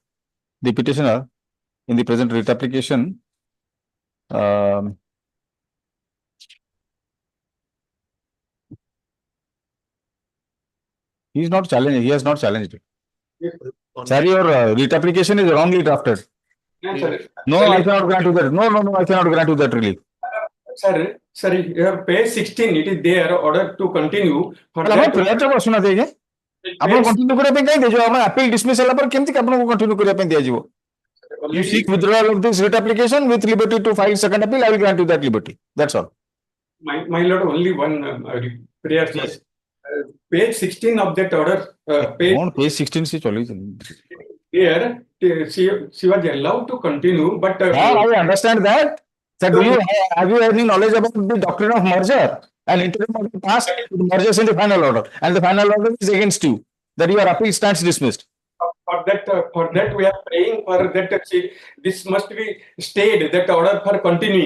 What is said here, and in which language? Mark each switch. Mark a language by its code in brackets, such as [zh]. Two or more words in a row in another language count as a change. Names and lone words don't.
[en] The petitioner in the present writ application, he is not challenging, he has not challenged it. Sir, your writ application is wrongly drafted. Yes, sir. No, I cannot grant you that. No, I cannot grant you that relief. Sir, you have page 16, it is there, order to continue. For ଆପଣ that, [or] ପ୍ରେୟାର ଟା ଶୁଣା ଦେଇକି ଆପଣ କଣ୍ଟିନ୍ୟୁ କରିବା ପାଇଁ କାହିଁ ଦିଆଯିବ ଆପଣ [en] appeal dismiss [or] ହେଲା ପରେ କେମିତି ଆପଣଙ୍କୁ କଣ୍ଟିନ୍ୟୁ କରିବା ପାଇଁ ଦିଆଯିବ [en] you seek withdrawal of this writ application with liberty to file second appeal. I will grant you that liberty. That's all. my lord, only one prayer. Yes. Page 16 of that order, page On page 16 [hi] से चली [en] here, she was allowed to continue, but I understand that. Sir, have you any knowledge about the doctrine of merger? An interim order passed, it merges in the final order, and the final order is against you. That your appeal stands dismissed. for that we are praying for that this must be stayed, that order for continuing.